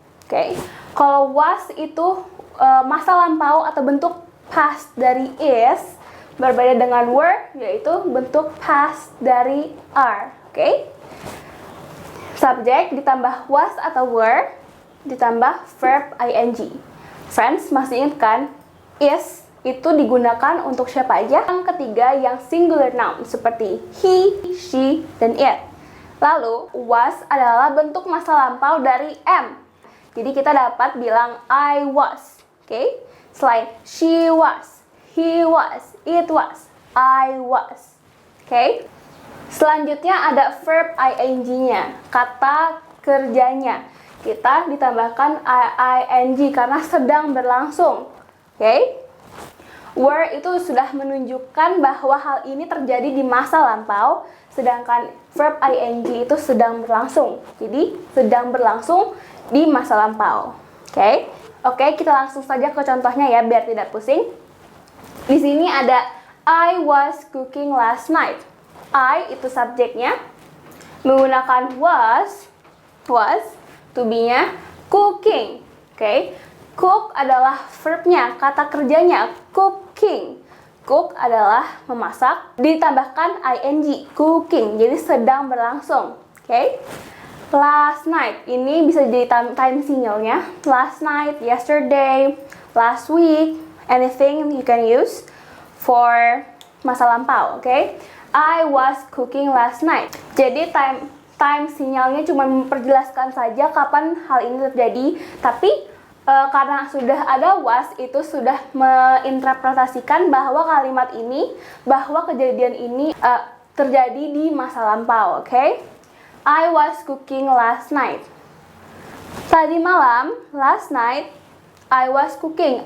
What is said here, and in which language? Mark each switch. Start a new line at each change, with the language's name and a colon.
Indonesian: Oke, kalau was itu masa lampau atau bentuk past dari is, berbeda dengan were yaitu bentuk past dari are. Oke, subjek ditambah was atau were ditambah verb ing. Friends, masih ingat kan, is itu digunakan untuk siapa aja? Yang ketiga yang singular noun seperti he, she, dan it. Lalu was adalah bentuk masa lampau dari am. Jadi kita dapat bilang I was. Oke? Selain she was, he was, it was, I was. Oke? Selanjutnya ada verb ing-nya, kata kerjanya. Kita ditambahkan ing karena sedang berlangsung. Oke? Were itu sudah menunjukkan bahwa hal ini terjadi di masa lampau, sedangkan verb ing itu sedang berlangsung. Jadi, sedang berlangsung di masa lampau. Oke? Oke, kita langsung saja ke contohnya ya, biar tidak pusing. Di sini ada
English: I was cooking last night.
Indonesian: I itu subjeknya, menggunakan was, to be-nya, cooking. Oke? Cook adalah verbnya, kata kerjanya, cooking. Cook adalah memasak, ditambahkan ing, cooking, jadi sedang berlangsung. Oke? Last night, ini bisa jadi time signalnya.
English: Last night, yesterday, last week, anything you can use for masa lampau. Oke? I was cooking last night.
Indonesian: Jadi time sinyalnya cuma memperjelaskan saja kapan hal ini terjadi, tapi karena sudah ada was, itu sudah menginterpretasikan bahwa kalimat ini, bahwa kejadian ini terjadi di masa lampau, oke?
English: I was cooking last night.
Indonesian: Tadi malam,
English: last night, I was cooking.